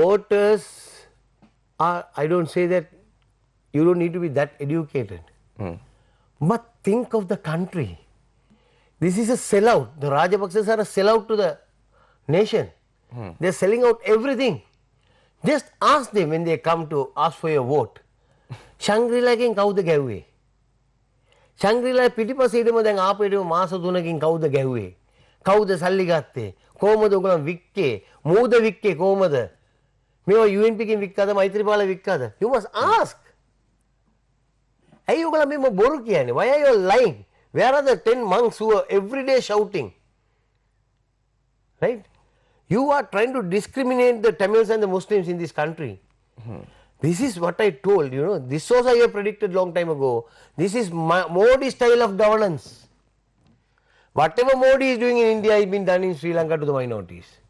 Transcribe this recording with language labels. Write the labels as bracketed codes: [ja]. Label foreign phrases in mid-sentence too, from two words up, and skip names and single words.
[en] voters are, I don't say that you don't need to be that educated. But think of the country. This is a sellout. The Rajapaksas are a sellout to the nation. They're selling out everything. Just ask them when they come to ask for your vote. [si] Shangri-La ගෙන් කවුද ගැව්වේ? Shangri-La පිටිපස්සේ ඉදම දැන් ආපේටම මාස 3කින් කවුද ගැව්වේ? කවුද සල්ලි ගත්තේ? කොහමද ඔයගොල්ලෝ වික්කේ? මූද වික්කේ කොහමද? මේවා UNP කින් වික්කද? මෛත්‍රීපාල වික්කද? [en] You must ask. [si] ඇයි ඔයගොල්ලෝ මේ බොරු කියන්නේ? [en] Why are you lying? Where are the 10 monks who are every day shouting? Right? You are trying to discriminate the Tamils and the Muslims in this country. This is what I told, you know, this also I have predicted long time ago. This is Modi style of governance. Whatever Modi is doing in India has been done in Sri Lanka to the minorities.